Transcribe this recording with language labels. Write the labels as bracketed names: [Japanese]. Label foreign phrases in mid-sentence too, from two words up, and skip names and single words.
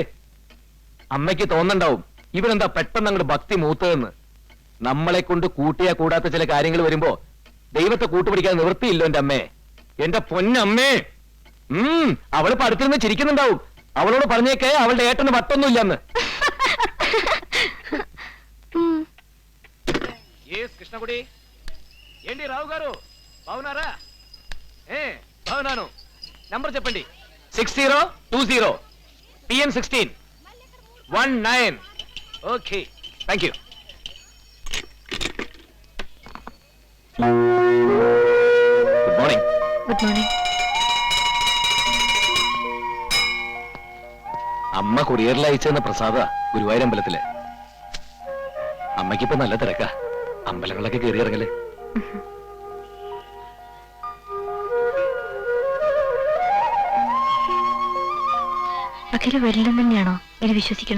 [Malayalam] അമ്മയ്ക്ക് തോന്നുന്നുണ്ടാവും ഇവരെന്താ പെട്ടെന്ന് അങ്ങോട്ട് ഭക്തി മൂത്തതെന്ന്. നമ്മളെ കൊണ്ട് കൂട്ടിയാ കൂടാത്ത ചില കാര്യങ്ങൾ വരുമ്പോ ദൈവത്തെ കൂട്ടുപിടിക്കാൻ നിവൃത്തിയില്ലോ എന്റെ അമ്മേ, എന്റെ പൊന്നമ്മേ. അവള് പടുത്തിരുന്ന് ചിരിക്കുന്നുണ്ടാവും. അവളോട് പറഞ്ഞേക്കേ അവളുടെ ഏട്ടന് വട്ടൊന്നുമില്ലെന്ന്. [Telugu] కృష్ణగుడి ఏంటి రావు గారు బాగున్నారా? బాగున్నాను. నంబర్ చెప్పండి. 6020 PM 16 19. [English] okay, thank you. good morning. good morning. [Malayalam] അമ്മ കൊറിയറിൽ അയച്ചെന്ന പ്രസാദ ഗുരുവായൂരമ്പലത്തില്. അമ്മയ്ക്കിപ്പോ നല്ല തിരക്കാ. അമ്പലങ്ങളിലൊക്കെ കയറി ഇറങ്ങല്. അഖില വരില്ലെന്ന് തന്നെയാണോ ഇനി വിശ്വസിക്കണേ?